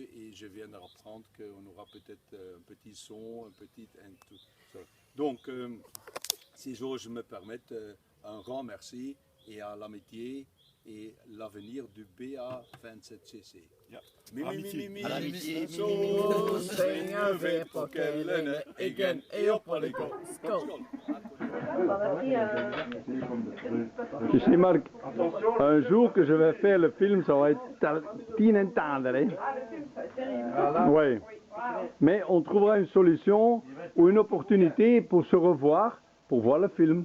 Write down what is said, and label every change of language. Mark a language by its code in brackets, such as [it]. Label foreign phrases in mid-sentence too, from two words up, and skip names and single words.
[fr] Et je viens d'apprendre qu'on aura peut-être un petit son, un petit... tout ça. Donc, si j'ose me permettre, un grand merci et à l'amitié et l'avenir du BA27CC. À l'amitié. Zo zingen we pokkelen igen et op alle go. Tu sais, Marc, un jour que je vais faire le film, ça va être inentendre. Hein? Oui. Mais on trouvera une solution ou une opportunité pour se revoir, pour voir le film.